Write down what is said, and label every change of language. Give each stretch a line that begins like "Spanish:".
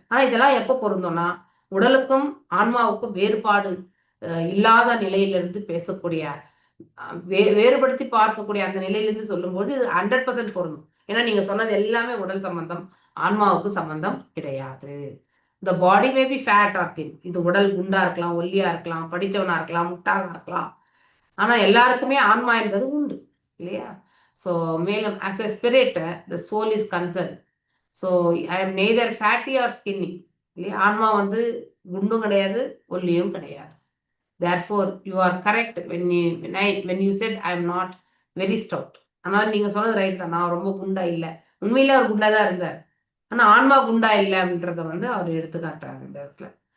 Tamil: ஆனால் இதெல்லாம் எப்போ பொருந்தோம்னா, உடலுக்கும் ஆன்மாவுக்கும் வேறுபாடு இல்லாத நிலையிலிருந்து பேசக்கூடிய, வேறுபடுத்தி பார்க்கக்கூடிய அந்த நிலையிலிருந்து சொல்லும்போது இது 100% பொருந்தும். ஏன்னா நீங்க சொன்னது எல்லாமே உடல் சம்பந்தம், ஆன்மாவுக்கு சம்பந்தம் கிடையாது. இந்த
English: Body may be fat or thin.
Tamil: இது உடல் குண்டா இருக்கலாம், ஒல்லியா இருக்கலாம், படிச்சவனா இருக்கலாம், முட்டாளா இருக்கலாம். ஆனா எல்லாருக்குமே ஆன்மா என்பது உண்டு இல்லையா?
English: So மேலும் as a spirit the soul is concerned. So I am neither fatty or skinny
Tamil: இல்லையா? ஆன்மா வந்து குண்டும் கிடையாது, ஒல்லியும் கிடையாது.
English: therefore you are correct when you said I am not very stout.
Tamil: ஆனால் நீங்க சொன்னது ரைட் தான். நான் ரொம்ப குண்டா இல்லை. உண்மையில அவர் குண்டா தான் இருந்தார். ஆனா ஆன்மா குண்டா இல்லை அப்படின்றத வந்து அவர் எடுத்து காட்டுறாங்க இந்த இடத்துல.